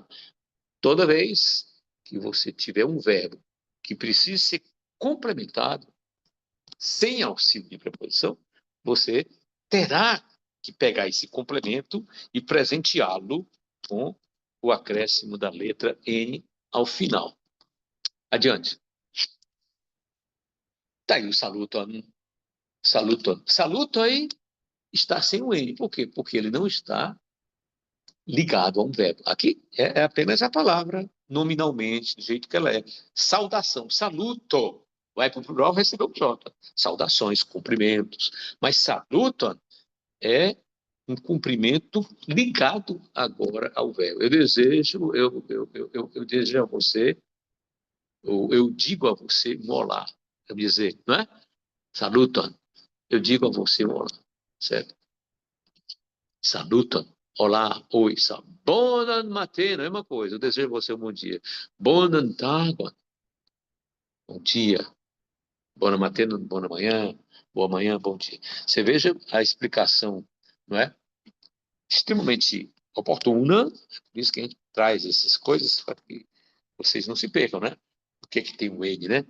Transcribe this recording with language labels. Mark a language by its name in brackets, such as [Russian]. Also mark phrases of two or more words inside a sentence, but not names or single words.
[Portuguese] Toda vez que você tiver um verbo que precisa ser complementado, sem auxílio de preposição, você terá que pegar esse complemento e presenteá-lo com o acréscimo da letra N ao final. Adiante. Está aí o saluton. Saluton. Salutoi está sem o N. Por quê? Porque ele não está ligado a um verbo. Aqui é apenas a palavra, nominalmente, do jeito que ela é. Saudação. Saluto. Vai para o plural, recebeu o J. Saudações, cumprimentos. Mas saluton é um cumprimento ligado agora ao verbo. Eu desejo, eu desejo a você, eu digo a você um olá. Eu dizer, não é? Saluton. Eu digo a você um olá. Certo? Saluton. Olá, oi, [Esperanto] bonan matena, [Portuguese] é uma coisa. Eu desejo a você um bom dia. [Esperanto] Bonan tagon. [Portuguese] Bom dia. Boa matena, boa manhã, bom dia. Você veja a explicação, não é? Extremamente oportuna, por isso que a gente traz essas coisas para que vocês não se percam, né? Por que tem o N, né?